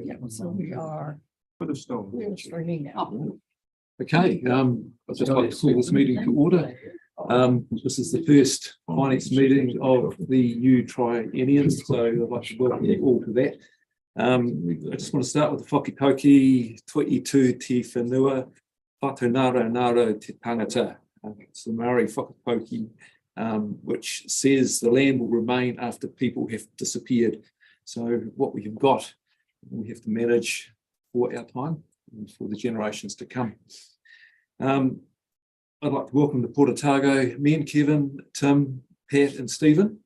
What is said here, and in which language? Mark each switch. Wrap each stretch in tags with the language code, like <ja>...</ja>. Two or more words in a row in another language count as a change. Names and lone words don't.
<en>Yeah, so we are we're streaming now. Okay, I'd just like to call this meeting to order. This is the first finance meeting of the new triennium, so I'd like to welcome you all to that. I just want to start with the whakikoki,</en> <mi>Tui tu te whenua, whatonaro naro te tangata.</mi> <en>It's the Maori whakikoki, which says the land will remain after people have disappeared. So what we have got, we have to manage for our time and for the generations to come. I'd like to welcome the Port Otago men, Kevin, Tim, Pat and Stephen.</en>